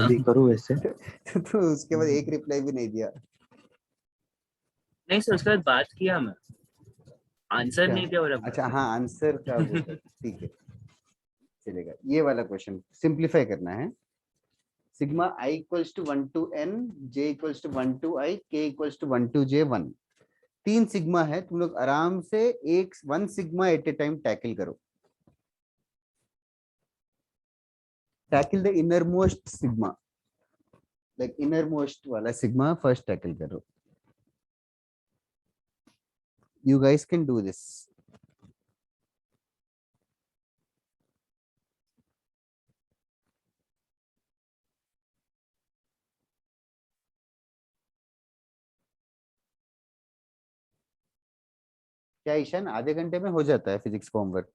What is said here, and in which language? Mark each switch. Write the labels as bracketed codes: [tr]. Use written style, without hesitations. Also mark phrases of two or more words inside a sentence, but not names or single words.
[hi] मैं भी करूँ वैसे। तो उसके बाद एक रिप्लाई भी नहीं दिया। नहीं सर उसके बाद बात किया मैं, आंसर क्या? नहीं दिया बोला। अच्छा हाँ, आंसर का वो था। ठीक है, चलेगा। ये वाला [en] question simplify [hi] करना है। सिग्मा i = 1 to n, j = 1 to i, k = 1 to j 1। 3 सिग्मा है, तुम लोग आराम से एक 1 सिग्मा [en] at a time tackle [hi] करो। [en] tackle the inner most sigma, like inner most वाला sigma first tackle करो। You guys can do this. क्या ईशान आधे घंटे में हो जाता है फिजिक्स का होमवर्क?